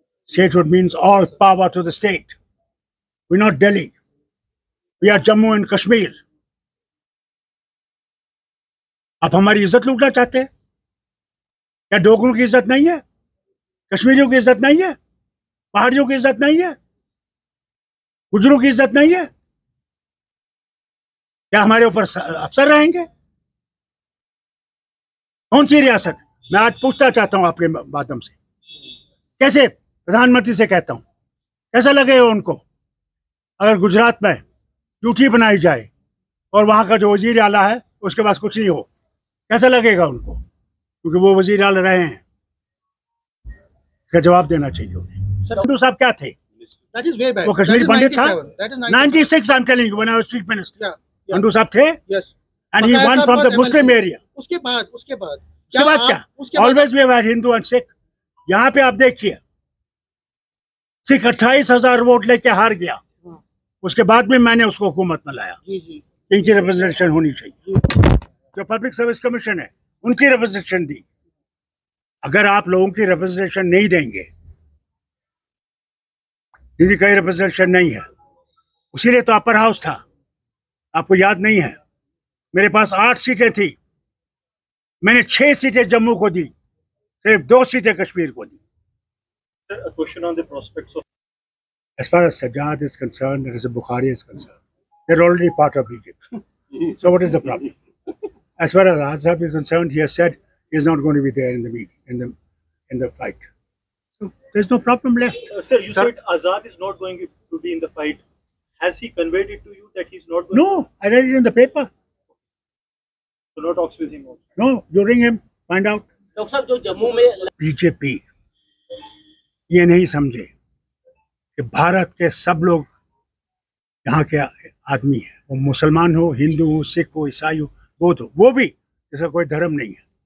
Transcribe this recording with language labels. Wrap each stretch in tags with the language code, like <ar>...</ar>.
<en>Statehood means all power to the state. We're not Delhi, we are Jammu and Kashmir.</en> <hi>आप हमारी इज्जत लूटना चाहते हैं क्या? डोगरों की इज्जत नहीं है? कश्मीरियों की इज्जत नहीं है? पहाड़ियों की इज्जत नहीं है? गुजरों की इज्जत नहीं है? क्या हमारे ऊपर अफसर रहेंगे? कौन सी रियासत? मैं आज पूछना चाहता हूं आपके माध्यम से, कैसे प्रधानमंत्री से कहता हूं, कैसा लगेगा उनको अगर गुजरात में ड्यूटी बनाई जाए और वहां का जो वजीर आला है उसके पास कुछ नहीं हो? कैसा लगेगा उनको? क्योंकि वो वजीर आला रहे हैं। इसका जवाब देना चाहिए उन्हें। संधू साहब क्या थे? वो कश्मीरी पंडित था।</hi> <en>96 I'm telling you, when I was chief minister.</en> <hi>Sandhu साहब थे।</hi> <en>And he won from the Muslim area.</en> <hi>उसके बाद क्या?</hi> <en>Always we have had Hindu and Sikh.</en> <hi>यहाँ पे आप देखिए, सिख 28,000 वोट लेके हार गया। उसके बाद में मैंने उसको हुकूमत में लाया। इनकी रिप्रेजेंटेशन होनी चाहिए। जो पब्लिक सर्विस कमीशन है उनकी रिप्रेजेंटेशन दी। अगर आप लोगों की रिप्रेजेंटेशन नहीं देंगे, जिनकी कहीं रिप्रेजेंटेशन नहीं है, उसीलिए तो अपर हाउस था, आपको याद नहीं है? मेरे पास 8 सीटें थी, मैंने 6 सीटें जम्मू को दी, सिर्फ 2 सीटें कश्मीर को दी।</hi> <en>A question on the prospects of. As far as Sajjad is concerned, and as Bukhari is concerned, they're already part of Egypt. So what is the problem? As far as Azhar is concerned, he has said he's not going to be there in the meeting, in the fight. So there's no problem left. Sir, you said Azad is not going to be in the fight. Has he conveyed it to you that he's not going? No, I read it in the paper. So no talks with him also. No, you ring him, find out.</en> <hi>Doctor साहब जो जम्मू में BJP ये नहीं समझे कि भारत के सब लोग यहाँ के आदमी हैं, वो मुसलमान हो, हिंदू हो, सिख हो, ईसाई हो, बौद्ध हो, वो भी जैसा कोई धर्म नहीं है।</hi>